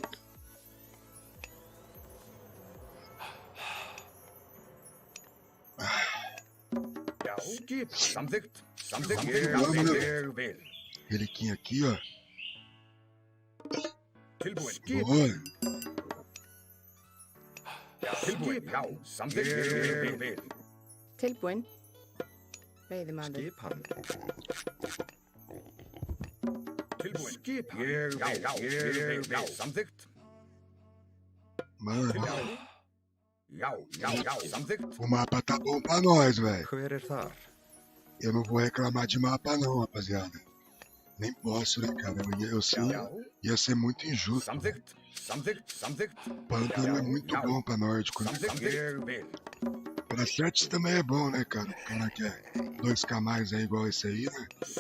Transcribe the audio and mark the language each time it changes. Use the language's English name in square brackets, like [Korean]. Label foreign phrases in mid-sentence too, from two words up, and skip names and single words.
[Portuguese] Reliquinha aqui, ó. Boa. [Icelandic] Tilbúin. Veiðimaður. Skipan. [Portuguese] Mano, o mapa tá bom pra nós, velho. [Icelandic] Hver þar? [Portuguese] Eu não vou reclamar de mapa não, rapaziada. Nem posso, né, cara? Ia ser muito injusto. Pântano é muito bom pra nórdico, né? Pra sets também é bom, né, cara? O cara quer 2k mais aí igual esse aí, né?